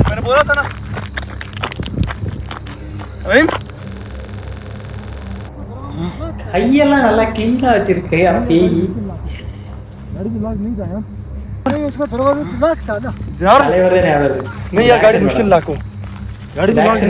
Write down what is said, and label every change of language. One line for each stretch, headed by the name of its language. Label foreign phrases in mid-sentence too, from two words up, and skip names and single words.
Hindi: बोला था ना अभी
Tamil: கையெல்லாம் நல்லா கிளீனா வச்சிருக்கு பேய்.
Hindi: गाड़ी की लॉक नहीं था यार नहीं उसका दरवाजा लॉक था ना यार
Tamil: தலைவர் தான் ஞாபகம் வருது.
Hindi: नहीं यार गाड़ी मुश्किल लॉक हो गाड़ी की लॉक
English: Action